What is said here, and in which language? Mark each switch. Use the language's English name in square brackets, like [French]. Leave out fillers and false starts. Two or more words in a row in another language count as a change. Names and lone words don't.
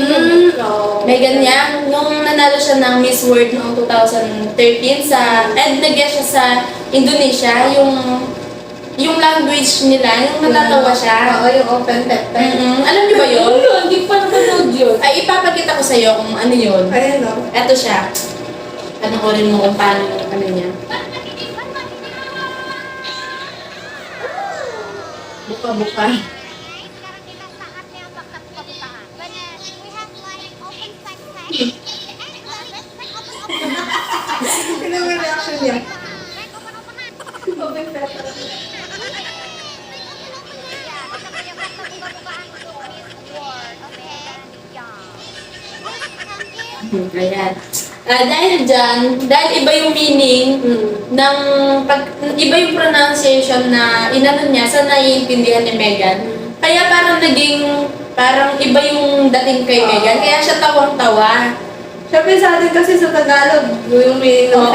[Filipino] Megan Yang, nung nanalo siya ng Miss World noong 2013 nag-guest siya sa Indonesia, yung language nila, yung natatawa siya. Oo, yung [English] open pepper. [Filipino] Alam niyo ba yun? Hindi pa napanood yun. Ay, ipapakita ko sa iyo kung ano yun. Ayun o. Eto siya. Panoorin mo kung paano yung ano niya. [Indonesian] Buka-buka. Sekarang kita saatnya bakat pembukaan. Benar. [English] We have like open sex session. [Filipino] Ano yung reaction niya? [English] Open pepper. [Indonesian] Ya, kita punya fakta buka-bukaan untuk Miss World. Oke. Ya. [Filipino] Ayan. Dahil iba yung meaning iba yung pronunciation na inano niya sa naiintindihan ni Megan. Kaya parang iba yung dating kay Megan. Kaya siya tawang-tawa. Siyempre sa atin kasi sa Tagalog, yung meaning ng